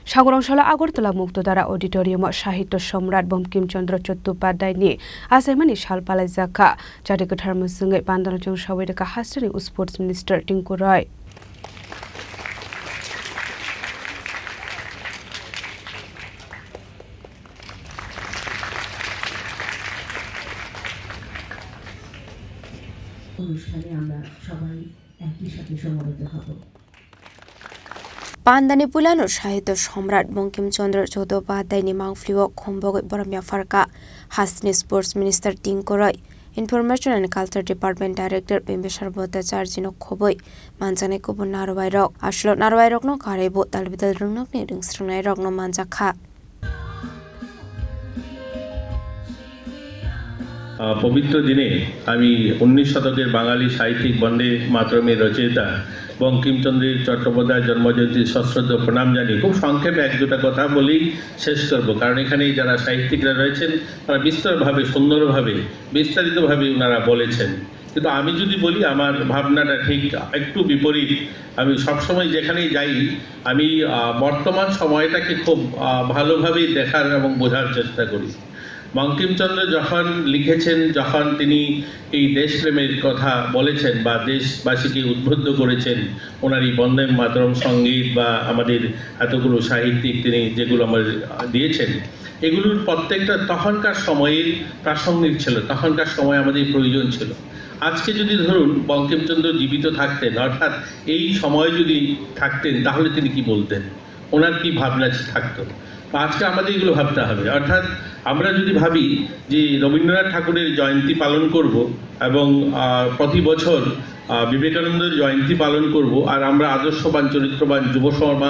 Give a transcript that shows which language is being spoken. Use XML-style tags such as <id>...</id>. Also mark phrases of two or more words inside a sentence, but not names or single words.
<brx>সাগরংশালা আগরতলা মুক্তধারা অডিটোরিয়াম সাহিত্য সম্রাট বঙ্কিমচন্দ্র চট্টোপাধ্যায়नि आसामनि सालपालाय जाखा जाथे गोथार मुसुङै बान्दानजों सावैदोका हास्टनि</brx> <en>sports minister</en> <brx>टिंकु रय</brx> <bn>অনুষ্ঠানে আমরা সবাই একই সাথে সমবেত হব।</bn> <brx>पान्दानि पुलानो साहित्य सम्राट बंकिमचंद्र चट्टोपाध्यायनि मांफ्लिओ खम्बगै बरमिया फारका हासनि</brx> <en>sports minister</en> <brx>टिंकु रय</brx> <en>information and culture department director</en> <brx>बिम्बेश्वर भट्टाचार्यनो खबै मानजानाय गुबुन नारवायरक आसलो नारवायरकनो कारेबो तालबिदाल रुंनकनि रिंस्रंनाय रकनो मानजाखा</brx> <bn>পবিত্র দিনে আমি 19 শতকের বাঙালি সাহিত্যিক বন্দে মাতরমের রচয়িতা বঙ্কিমচন্দ্র চট্টোপাধ্যায় জন্মজয়ন্তী সশ্রদ্ধ প্রণাম জানিয়ে খুব সংক্ষেপে এক দুটা কথা বলেই শেষ করব কারণ এখানে যারা সাহিত্যিকরা রয়েছেন তারা বিস্তৃতভাবে সুন্দরভাবে বিস্তারিতভাবে ওনারা বলেছেন কিন্তু আমি যদি বলি আমার ভাবনাটা ঠিক একটু বিপরীত আমি সব সময় যেখানেই যাই আমি বর্তমান সময়টাকে খুব ভালোভাবে দেখার এবং বোঝার চেষ্টা করি বঙ্কিমচন্দ্র যখন लिखेছেন যখন তিনি এই দেশপ্রেমের কথা বলেছেন বা দেশবাসীকে উদ্বুদ্ধ করেছেন ওনার এই বন্দে মাতরম সঙ্গীত বা আমাদের এতগুলো সাহিত্যিক তিনি যেগুলো আমাদের দিয়েছেন এগুলোর প্রত্যেকটা তখনকার সময়ের প্রাসঙ্গিক ছিল তখনকার সময় আমাদের প্রয়োজন ছিল আজকে যদি ধরুন বঙ্কিমচন্দ্র জীবিত থাকতেন অর্থাৎ এই সময় যদি থাকতেন তাহলে তিনি কি বলতেন ওনার কি ভাবনা থাকতো আজকে আমাদের এগুলো ভাবতে হবে অর্থাৎ আমরা যদি ভাবি যে রবীন্দ্রনাথ ঠাকুরের জয়ন্তী পালন করব এবং প্রতি বছর বিবেকানন্দের জয়ন্তী পালন করব আর আমরা আদর্শবান চরিত্রবান যুব সমাজ</bn>